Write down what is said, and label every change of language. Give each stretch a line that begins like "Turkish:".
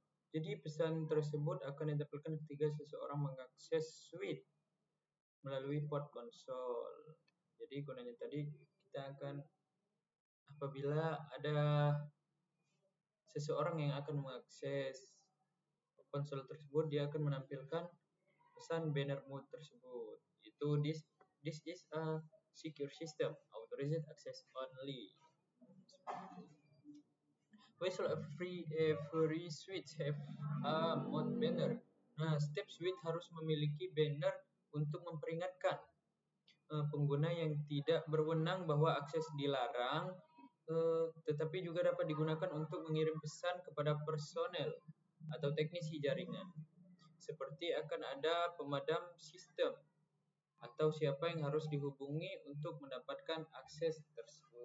Indonesian: Jadi pesan tersebut akan ditampilkan ketika seseorang mengakses suite melalui port konsol. Jadi gunanya tadi kita akan apabila ada seseorang yang akan mengakses konsol tersebut, dia akan menampilkan pesan banner mode tersebut.
English: Itu this is a secure system, authorized access only. Why should every switch have a mode banner?
Indonesian: Nah, setiap switch harus memiliki banner untuk memperingatkan pengguna yang tidak berwenang bahwa akses dilarang, tetapi juga dapat digunakan untuk mengirim pesan kepada personel atau teknisi jaringan. Seperti akan ada pemadam sistem atau siapa yang harus dihubungi untuk mendapatkan akses tersebut.